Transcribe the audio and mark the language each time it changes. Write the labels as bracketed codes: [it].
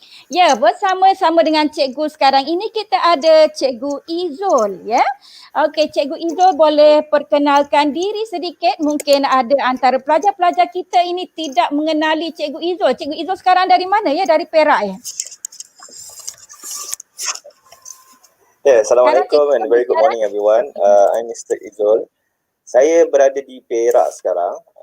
[ms] Ya, bersama-sama dengan cikgu sekarang ini kita ada Cikgu Izzul ya. Cikgu Izzul boleh perkenalkan diri sedikit. Mungkin ada antara pelajar-pelajar kita ini tidak mengenali Cikgu Izzul. Cikgu Izzul sekarang dari mana ya? Dari Perak ya? [en] Assalamualaikum and very good morning everyone. I'm Mr. Izzul. [ms] Saya berada di Perak sekarang.